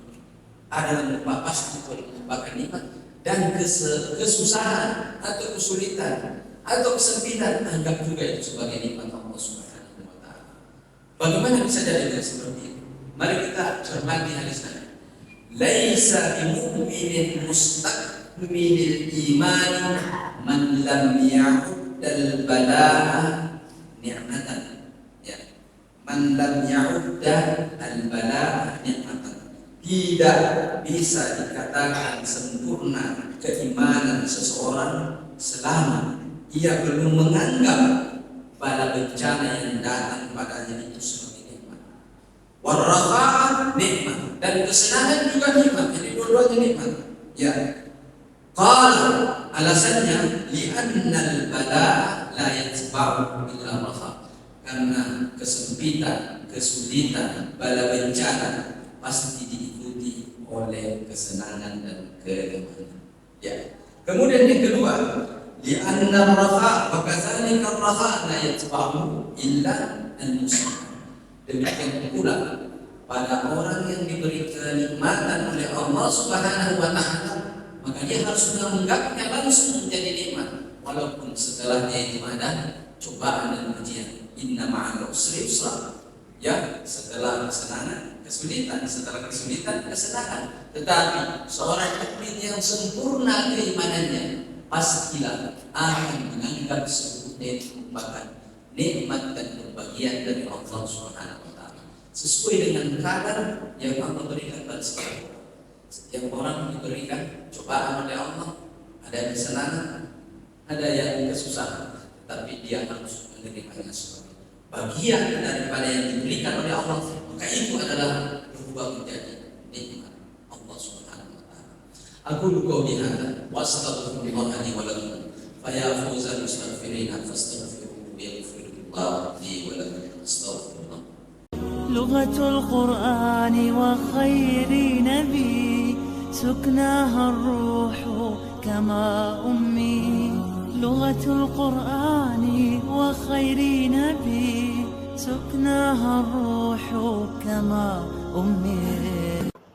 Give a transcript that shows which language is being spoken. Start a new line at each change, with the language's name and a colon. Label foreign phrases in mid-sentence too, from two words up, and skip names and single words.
Indonesian: Ada yang pasti merupakan nikmat. Dan kesusahan atau kesulitan atau kesempitan, anggap juga itu sebagai nikmat Allah
Arabic: سبحانه وتعالى.
Indonesian: Bagaimana bisa jadi seperti itu? Mari kita cermati hadis tadi.
Arabic: ليس بمؤمن مستكمل الإيمان من لم يعد البلاء نعمة. Ya. من لم يعد البلاء نعمة.
Indonesian: Tidak bisa dikatakan sempurna keimanan seseorang selama ia belum menganggap bala bencana yang datang padanya itu sebagai nikmat. Warraha nikmat, dan kesenangan juga nikmat. Jadi dua-duanya nikmat. Ya. Qala, alasannya
Arabic: لأن البلاء لا يتبع إلا راحة.
Indonesian: Karena kesempitan, kesulitan, bala bencana pasti diikuti oleh kesenangan dan kenyamanan. Ya. Kemudian yang kedua,
Arabic: لأن الراحة وكذلك الراحة لا يتبع إلا المسلم.
Indonesian: Demikian pula pada orang yang diberi kenikmatan oleh Allah
Arabic: سبحانه وتعالى,
Indonesian: maka dia harus menganggapnya langsung menjadi nikmat, walaupun setelahnya itu ada cobaan dan ujian.
Arabic: إن مع العسر يسرا.
Indonesian: Ya, setelah kesenangan kesulitan, setelah kesulitan kesenangan. Tetapi seorang mukmin yang sempurna keimanannya pastilah akan menganggap semuanya itu merupakan nikmat dan berbagian dari Allah
Arabic: سبحانه وتعالى,
Indonesian: sesuai dengan kadar yang Allah berikan pada setiap orang. Setiap orang diberikan cobaan oleh Allah, ada kesenangan, ada yang kesusahan, tetapi dia harus menerimanya sebagai bagian daripada yang diberikan oleh Allah. Maka itu adalah berubah menjadi nikmat Allah
Arabic: سبحانه وتعالى. أقول قولي هذا وأستغفر الله لي ولكم. فيا فوز المستغفرين استغفروه يغفر الله لي ولكم. أستغفر الله. لغة القرآن وخير نبي سكناها الروح كما أمي. لغة القرآن وخير نبي سكناها الروح كما أمي.